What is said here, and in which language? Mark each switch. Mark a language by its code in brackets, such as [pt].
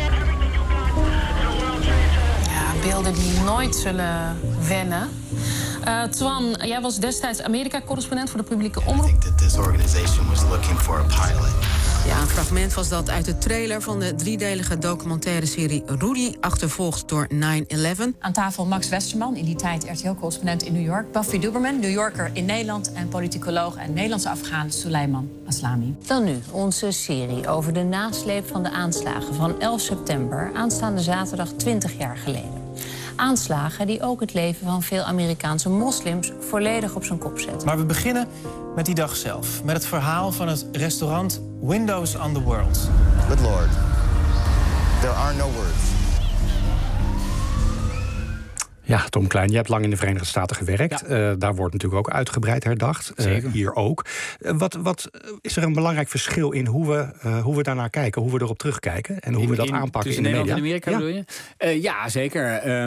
[en] Oh my god, another plane has just hit. [nl] Ja, beelden die nooit zullen wennen. Twan, jij was destijds Amerika-correspondent voor de publieke omroep. [en] I think that this organization was looking for a pilot. [nl] Ja, een fragment was dat uit de trailer van de driedelige documentaire serie Rudy, achtervolgd door 9/11. Aan tafel Max Westerman, in die tijd RTL-correspondent in New York. Buffy Duberman, New Yorker in Nederland. En politicoloog en Nederlandse Afghaan Soleiman Aslami. Dan nu onze serie over de nasleep van de aanslagen van 11 september, aanstaande zaterdag 20 jaar geleden. Aanslagen die ook het leven van veel Amerikaanse moslims volledig op zijn kop zetten. Maar we beginnen met die dag zelf, met het verhaal van het restaurant Windows on the World. [en] Good Lord, there are no words. [nl] Ja, Tom Klein, je hebt lang in de Verenigde Staten gewerkt. Ja. Daar wordt natuurlijk ook uitgebreid herdacht. Zeker. Hier ook. Wat is er een belangrijk verschil in hoe we daarnaar kijken, hoe we erop terugkijken en hoe we dat aanpakken in de Nederland media? In Amerika, bedoel je? Ja, zeker.